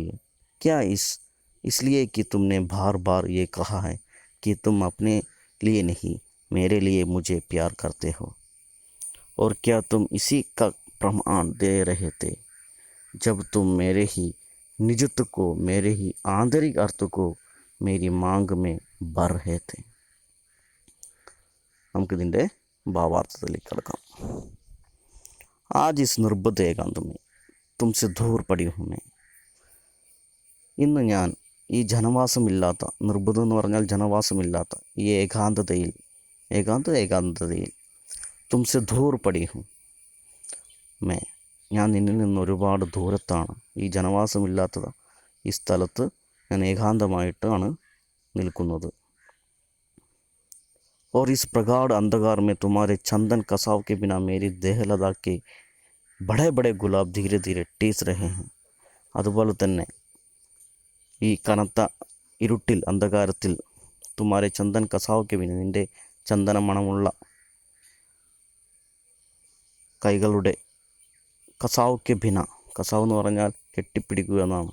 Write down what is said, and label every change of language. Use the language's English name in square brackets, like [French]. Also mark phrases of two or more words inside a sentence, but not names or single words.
[Hindi] क्या इसलिए कि तुमने बार बार ये कहा है कि तुम अपने लिए नहीं, मेरे लिए मुझे प्यार करते हो। और क्या तुम इसी का प्रमाण दे रहे थे जब तुम मेरे ही निजत्व को, मेरे ही आंतरिक अर्थ को मेरी मांग में भर रहे थे? [Malayalam] നമുക്കിതിൻ്റെ ഭാവാർത്ഥത്തിലേക്ക് കടക്കാം. [Hindi] आज इस निर्बंध एकांत में तुमसे दूर पड़ी हूँ मैं. [Malayalam] ഇന്ന് ഞാൻ ഈ ജനവാസമില്ലാത്ത, നിർബന്ധം എന്ന് പറഞ്ഞാൽ ജനവാസമില്ലാത്ത ഈ ഏകാന്തതയിൽ [Hindi] तुमसे दूर पड़ी हूँ मैं, [Malayalam] ഞാൻ നിന്നിൽ നിന്ന് ഒരുപാട് ദൂരത്താണ്. ഈ ജനവാസമില്ലാത്ത ഈ സ്ഥലത്ത് ഞാൻ ഏകാന്തമായിട്ടാണ് നിൽക്കുന്നത്. [Hindi] और इस प्रगाढ़ अंधकार में तुम्हारे चंदन कसाव के बिना मेरी देहलता के बड़े बड़े गुलाब धीरे धीरे टीस रहे हैं. [Malayalam] അതുപോലെ തന്നെ ഈ കനത്ത ഇരുട്ടിൽ, അന്ധകാരത്തിൽ [Hindi] तुम्हारे चंदन [Malayalam] കസാവയ്ക്ക് പിന്നെ നിൻ്റെ ചന്ദന മണമുള്ള കൈകളുടെ കസാവയ്ക്ക് ഭിന, കസാവ് എന്ന് പറഞ്ഞാൽ കെട്ടിപ്പിടിക്കുക എന്നാണ്.